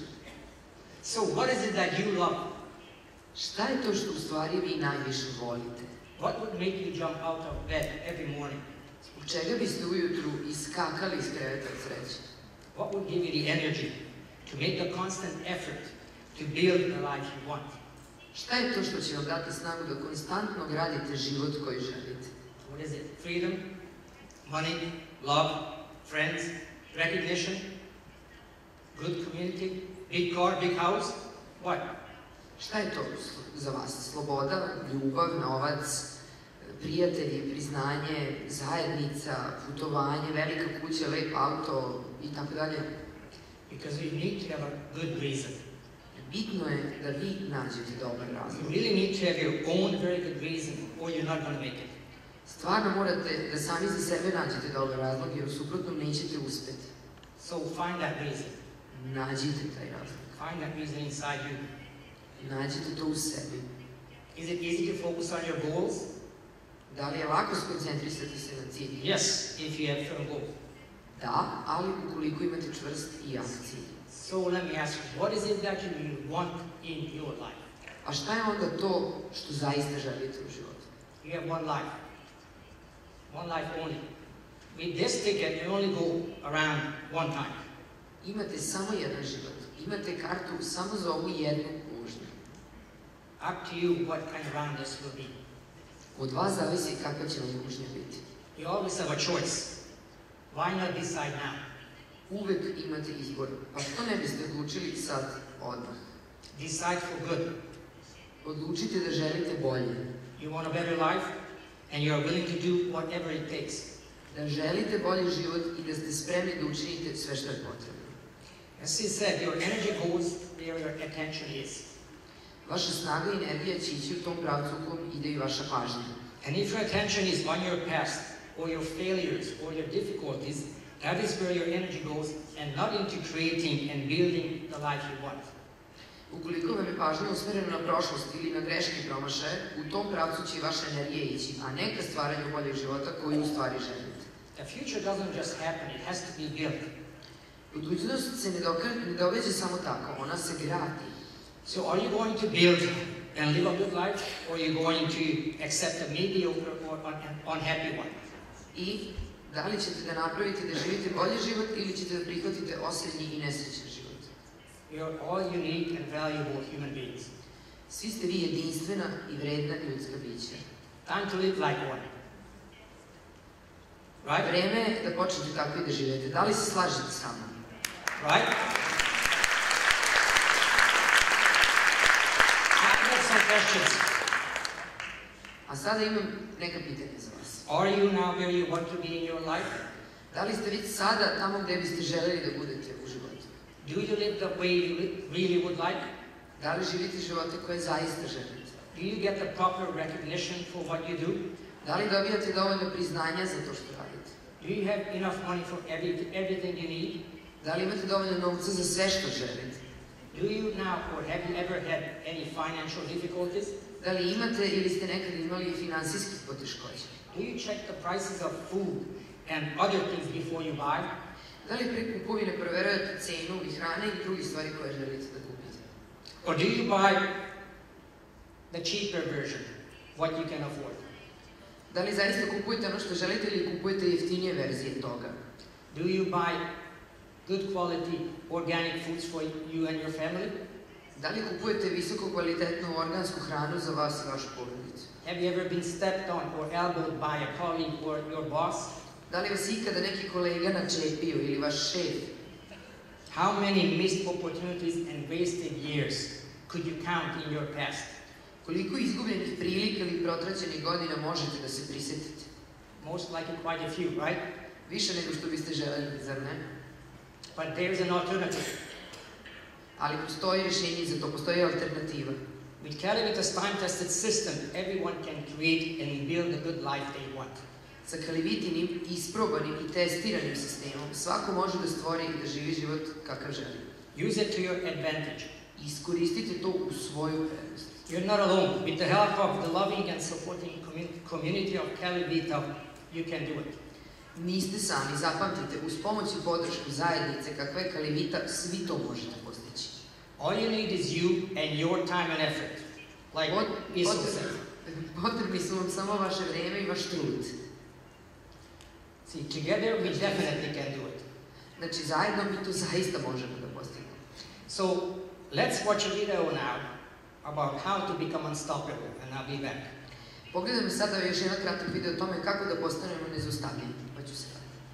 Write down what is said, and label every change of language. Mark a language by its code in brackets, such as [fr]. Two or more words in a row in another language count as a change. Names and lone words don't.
[en] So what is it that you love? [sr] Šta je to što u stvari vi najviše volite? [en] What would make you jump out of bed every morning? [sr] Zbog čega biste ujutru iskakali iz kreveta od sreće? [en] What would give you the energy to make the constant effort to build the life you want? [sr] Šta je to što će vam dati snagu da konstantno gradite život koji želite? [en] What is it? Freedom, money, love, friends, recognition, good community, big car, big house? What? [sr] Šta je to za vas? Sloboda, ljubav, novac, prijatelji, priznanje, zajednica, putovanje, velika kuća, lep auto i tako dalje. [en] Because you need to have a good reason. [sr] Bitno je da vi nađete dobar razlog. [en] You really need to have your own very good reason or you're not going to make it. [sr] Stvarno morate da sami za sebe nađete dobar razlog, jer u suprotnom nećete uspeti. [en] So find that reason. [sr] Nađite taj razlog. [en] Find that reason inside you. [sr] Nađite to u sebi. [en] Is it easy to focus on your goals? [sr] Da li je lako skoncentrisati se na cilj? [en] Yes, if you have firm goals. [sr] Da, ali ukoliko imate čvrst i jak cilj. [en] So let me ask you, what is it that you want in your life? [sr] A šta je onda to što zaista želite u životu? [en] You have one life. One life only. With this ticket, you only go around one time. [sr] Imate samo jedan život. Imate kartu samo za ovu jednu vožnju. [en] Up to you what kind of round this will be. [sr] Od vas zavisi kakva će vam vožnja biti. [en] You always have a choice. Why not decide now? [sr] Uvek imate izbor. Pa što ne biste odlučili sad, odmah? [en] Decide for good. [sr] Odlučite da želite bolje. [en] You want a better life, and you are willing to do whatever it takes. [sr] Da želite bolji život i da ste spremni da učinite sve što je potrebno. [en] As he said, your energy goes where your attention is. [sr] Vaša snaga i energija će ići u tom pravcu u kom ide i vaša pažnja. [en] And if your attention is on your past, or your failures, or your difficulties, that is where your energy goes, and not into creating and building the life you want. [sr] Ukoliko vam je pažnja usmerena na prošlost ili na greške i promašaje, u tom pravcu će i vaša energija ići, a ne ka stvaranju boljeg života koju u stvari želite. [en] The future doesn't just happen, it has to be built. [sr] Budućnost se ne događa samo tako, ona se gradi. [en] So are you going to build and live a good life, or are you going to accept a mediocre or unhappy one? [sr] I da li ćete da napravite da živite bolji život ili ćete da prihvatite osrednji i nesrećan život? [en] You are all unique and valuable human beings. [sr] Svi ste vi jedinstvena i vredna ljudska bića. [en] Time to live like one. Right? [sr] Vreme je da počnete tako i da živete. Da li se slažete sa mnom? [en] Right? I have some questions. [sr] A sada imam neka pitanja za vas. [en] Are you now where you want to be in your life? [sr] Da li ste već sada tamo gde biste želeli da budete u životu? [en] Do you live the way you really would like? [sr] Da li živite živote koje zaista želite? [en] Do you get the proper recognition for what you do? [sr] Da li dobijate dovoljno priznanja za to što radite? [en] Do you have enough money for everything you need? [sr] Da li imate dovoljno novca za sve što želite? [en] Do you now or have you ever had any financial difficulties? [sr] Da li imate ili ste nekad imali finansijskih poteškoća? [en] Do you check the prices of food and other things before you buy? [sr] Da li pre kupovine proverujete cenu i hrane i drugih stvari koje želite da kupite? [en] Or do you buy the cheaper version, what you can afford? [sr] Da li zaista kupujete ono što želite ili kupujete jeftinije verzije toga? [en] Do you buy good quality organic foods for you and your family? [sr] Da li kupujete visoko kvalitetnu organsku hranu za vas i vašu porodicu? [en] Have you ever been stepped on or elbowed by a colleague or your boss? [sr] Da li vas ikada neki kolega načepio ili vaš šef? [en] How many missed opportunities and wasted years could you count in your past? [sr] Koliko izgubljenih prilika ili protraćenih godina možete da se prisetite? [en] Most likely quite a few, right? [sr] Više nego što biste želeli, zar ne? [en] But there's an alternative. [sr] Ali postoji rješenje za to, postoji alternativa. [en] With Calivita's time-tested system, everyone can create and build a good life they want. [sr] Sa Calivitinim, isprobanim i testiranim sistemom, svako može da stvori i da živi život kakav želi. [en] Use it to your advantage. [sr] Iskoristite to u svoju prednost. [en] You're not alone. With the help of the loving and supporting community of Calivita, you can do it. [sr] Niste sami, zapamtite, uz pomoć i podršku zajednice kakva je Calivita, svi to možete postići. [en] All you need is you and your time and effort. Like Isus said. [sr] Potrebni su vam samo vaše vreme i vaš trud. [en] See, together we definitely can do it. [sr] Znači, zajedno mi to zaista možemo da postignemo. [en] So, let's watch a video now about how to become unstoppable, and I'll be back. [sr] Pogledajmo sada još jedan kratak video o tome kako da postanemo nezaustavljeni, pa ću se vratiti.